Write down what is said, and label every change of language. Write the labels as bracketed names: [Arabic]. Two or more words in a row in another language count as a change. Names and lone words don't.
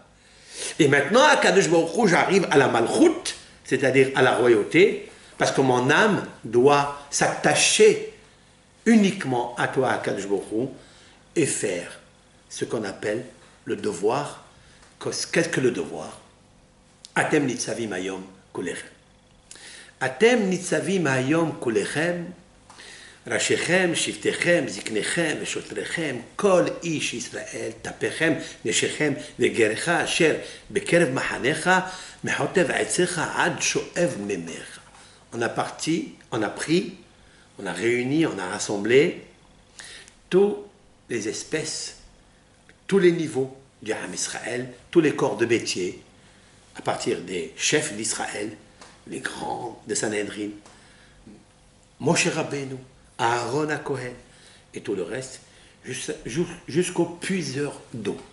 [French] Et maintenant, à [Hebrew] קדוש ברוך הוא, [French] j'arrive à la Malchut, c'est-à-dire à la royauté, parce que mon âme doit s'attacher uniquement à toi, à [Hebrew] קדוש ברוך הוא, [French] et faire ce qu'on appelle le devoir. Qu'est-ce que le devoir? [Hebrew] אתם נצבים היום כולכם. אתם נצבים היום כולכם. ראשיכם, שבטיכם, זקניכם ושוטריכם, כל איש ישראל, טפיכם, נשיכם וגרך, אשר בקרב מחניך, מחוטב עציך עד שואב ממך. [French] On a parti, on a pris, on a réuni, on a rassemblé toutes les espèces, tous les niveaux du [Hebrew] עם ישראל, [French] tous les corps de métier, à partir des chefs d'Israël, les grands de Sanhedrin, Moshe Rabbeinu, Aaron à Kohen et tout le reste, jusqu'au puiseur d'eau.